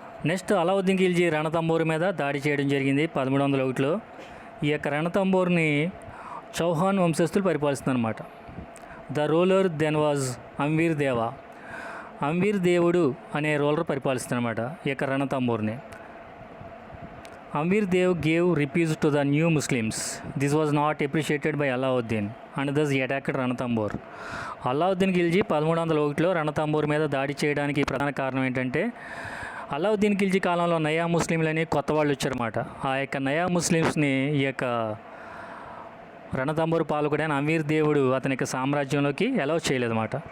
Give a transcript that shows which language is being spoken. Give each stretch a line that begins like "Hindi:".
Telugu: Next Alauddin Khilji Ranthambore మీద దాడి చేయడం జరిగింది 1301లో. ఈ యొక్క రణతంబోర్ని చౌహాన్ వంశస్థులు పరిపాలిస్తున్నారన్నమాట.
English: the ruler then was
Telugu: అంవీర్ దేవ. అంవీర్ దేవుడు అనే రూలర్ పరిపాలిస్తున్నారన్నమాట ఈ యొక్క రణతంబోర్ని.
English: Amir Dev gave refuge to the new Muslims. This was not appreciated by Alauddin and thus he attacked Ranthambore.
Telugu: Alauddin Khilji 1301లో Ranthambore మీద దాడి చేయడానికి ప్రధాన కారణం ఏంటంటే అలావుద్దీన్ ఖిల్జీ కాలంలో నయా ముస్లింలని కొత్త వాళ్ళు వచ్చారన్నమాట. ఆ యొక్క నయా ముస్లిమ్స్ని ఈ యొక్క రణతంబూరు పాలకుడైన అమీర్ దేవుడు అతని యొక్క సామ్రాజ్యంలోకి అలౌ చేయలేదన్నమాట.